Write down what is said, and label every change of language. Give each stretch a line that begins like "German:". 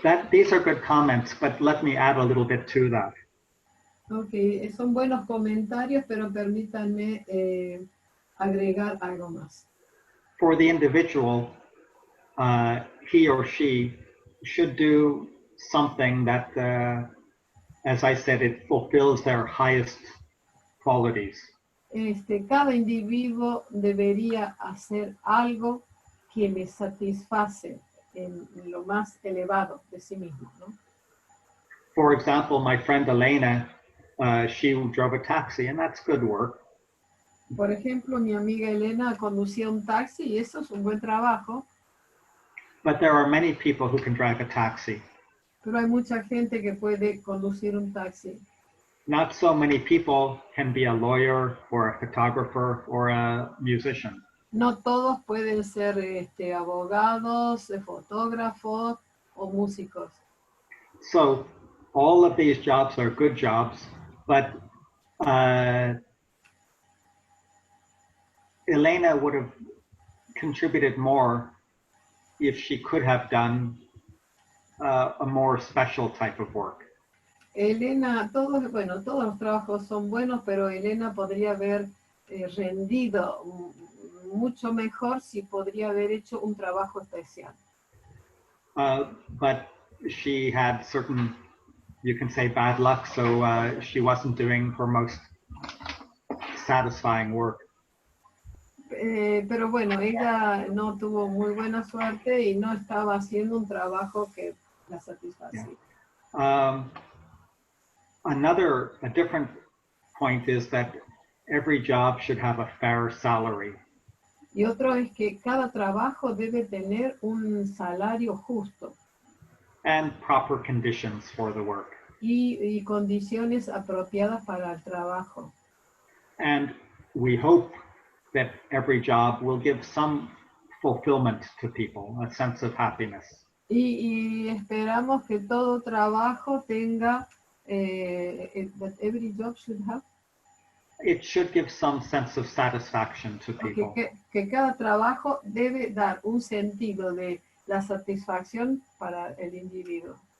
English: These are good comments, but let me add a little bit to that.
Spanish: Okay, son buenos comentarios, pero permítanme agregar algo más.
English: For the individual, he or she should do something that, as I said, it fulfills their highest qualities.
Spanish: Cada individuo debería hacer algo que le satisface en lo más elevado de sí mismo, ¿no?
English: For example, my friend Elena, she drove a taxi, and that's good work.
Spanish: Por ejemplo, mi amiga Elena conducía un taxi y eso es un buen trabajo.
English: But there are many people who can drive a taxi.
Spanish: Pero hay mucha gente que puede conducir un taxi.
English: Not so many people can be a lawyer or a photographer or a musician.
Spanish: No todos pueden ser abogados, fotógrafos o músicos.
English: So all of these jobs are good jobs, but Elena would have contributed more if she could have done a more special type of work.
Spanish: Elena, todos los trabajos son buenos, pero Elena podría haber rendido mucho mejor si podría haber hecho un trabajo especial.
English: But she had certain, you can say, bad luck, so she wasn't doing her most satisfying work.
Spanish: Pero bueno, ella no tuvo muy buena suerte y no estaba haciendo un trabajo que la satisfacía.
English: Yeah. A different point is that every job should have a fair salary.
Spanish: Y otro es que cada trabajo debe tener un salario justo
English: And proper conditions for the work.
Spanish: y condiciones apropiadas para el trabajo.
English: And we hope that every job will give some fulfillment to people, a sense of happiness.
Spanish: Y esperamos que todo trabajo tenga,
English: that every job should have, It should give some sense of satisfaction to people.
Spanish: que cada trabajo debe dar un sentido de la satisfacción para el individuo.